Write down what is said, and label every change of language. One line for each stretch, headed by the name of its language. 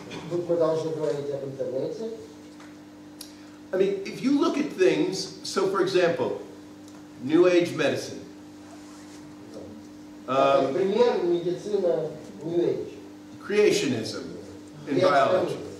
Russian: Тут мы должны говорить об интернете.
English: I mean, if you look at things, so for example, New Age medicine.
Russian: Например, медицина New Age.
English: Creationism in biology.